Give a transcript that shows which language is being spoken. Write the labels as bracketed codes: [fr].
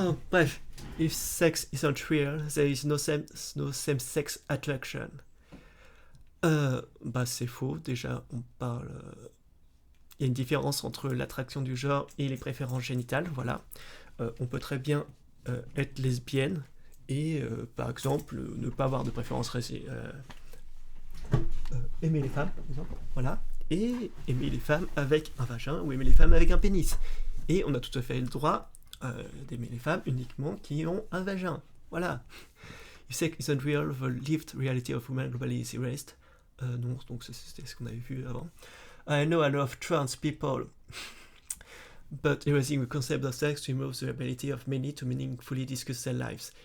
[en] Bref, if sex isn't real, there is no same-sex attraction. [fr] C'est faux. Déjà, on parle... Il y a une différence entre l'attraction du genre et les préférences génitales, voilà. On peut très bien être lesbienne et, par exemple, ne pas avoir de préférence aimer les femmes, par exemple, voilà. Et aimer les femmes avec un vagin ou aimer les femmes avec un pénis. Et on a tout à fait le droit d'aimer les femmes uniquement qui ont un vagin. Voilà. [en] If sex isn't real, the lived reality of women globally is erased. [fr] Non, donc c'était ce qu'on avait vu avant. [en] I know a lot of trans people, but erasing the concept of sex removes the ability of many to meaningfully discuss their lives.